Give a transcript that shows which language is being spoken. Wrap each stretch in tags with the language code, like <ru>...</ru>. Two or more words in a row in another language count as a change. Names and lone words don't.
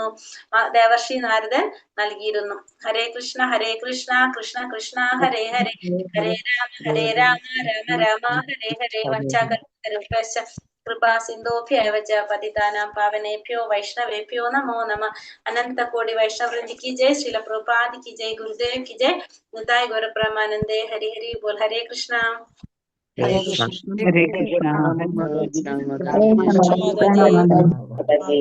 <ml>ദേവർഷി നാരദൻ നൽകിയിരുന്നു.</ml> <sa>ഹരേ കൃഷ്ണ കൃഷ്ണ കൃഷ്ണ ഹരേ ഹരേ, ഹരേ രാമ രാമ രാമ ഹരേ ഹരേ. വഞ്ചാകൽപതരുഭ്യശ്ച കൃപാ സിന്ധുഭ്യൈവ ച പതിതാനാം പാവനേഭ്യോ വൈഷ്ണവേഭ്യോ നമോ നമഃ. അനന്ത കോടി വൈഷ്ണവൃന്ദി</sa> <hi>की जय, श्रील प्रभुपाद की जय, गुरुदेव की जय,</hi> <bn>নিতাই গৌর প্রেমানন্দে। হরি হরি বোল।</bn> <hi>हरे कृष्णा</hi> <sa>ഹരേ കൃഷ്ണ.</sa> <ml>കൃഷ്ണ മാതാജി.</ml>